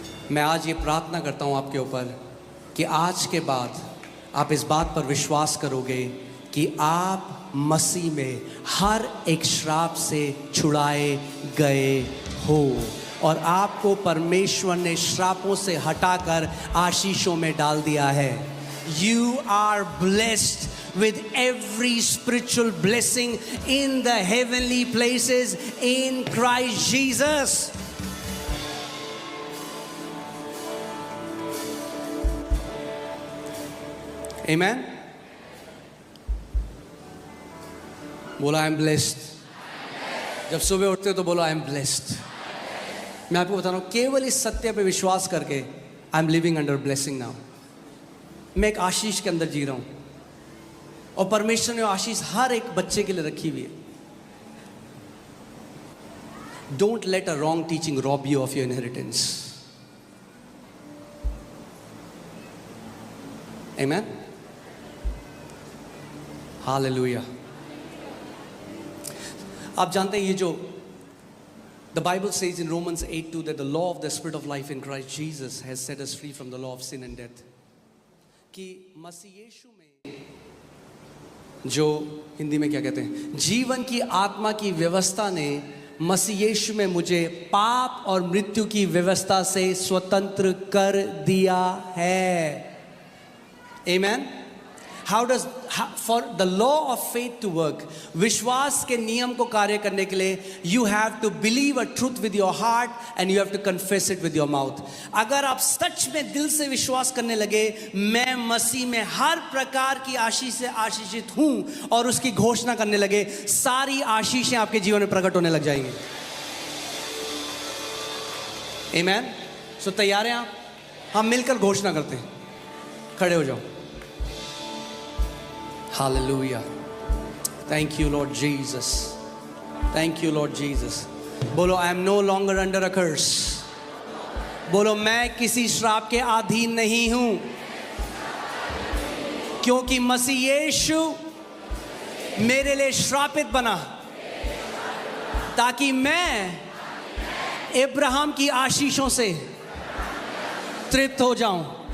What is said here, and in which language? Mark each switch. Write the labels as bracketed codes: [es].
[hi] मैं आज ये प्रार्थना करता हूँ आपके ऊपर कि आज के बाद आप इस बात पर विश्वास करोगे कि आप मसीह में हर एक श्राप से छुड़ाए गए हो, और आपको परमेश्वर ने श्रापों से हटाकर आशीषों में डाल दिया है। [en] You are blessed with every spiritual blessing in the heavenly places in Christ Jesus. Amen. [hi] बोलो [en] I am blessed. [hi] जब सुबह उठते हो तो बोलो आई एम ब्लेस्ड. मैं आपको बता रहा हूँ, केवल इस सत्य पे विश्वास करके [en] I am living under blessing now. [hi] मैं एक आशीष के अंदर जी रहा हूँ और परमेश्वर ने आशीष हर एक बच्चे के लिए रखी हुई है. [en] Don't let a wrong teaching rob you of your inheritance. [hi] Amen. Hallelujah. आप जानते हैं ये जो [en] the Bible says in Romans 8:2 that the law of the Spirit of life in Christ Jesus has set us free from the law of sin and death. [hi] कि मसीह यीशु में जो हिंदी में क्या कहते हैं, जीवन की आत्मा की व्यवस्था ने मसीह यीशु में मुझे पाप और मृत्यु की व्यवस्था से स्वतंत्र कर दिया है. [en] Amen. For the law of faith to work, [hi] विश्वास के नियम को कार्य करने के लिए [en] you have to believe a truth with your heart and you have to confess it with your mouth. [hi] अगर आप सच में दिल से विश्वास करने लगे मैं मसीह में हर प्रकार की आशीष से आशीषित हूं और उसकी घोषणा करने लगे, सारी आशीषें आपके जीवन में प्रकट होने लग जाएंगी. [en] Amen. [hi] So तैयार हैं आप? हम मिलकर घोषणा करते हैं. खड़े हो जाओ. [en] Hallelujah. Thank you, Lord Jesus. Thank you, Lord Jesus. बोलो I am no longer under a curse. [hi] बोलो मैं किसी श्राप के अधीन नहीं हूं, क्योंकि मसीह यीशु मेरे लिए श्रापित बना ताकि मैं अब्राहम की आशीषों से तृप्त हो जाऊं.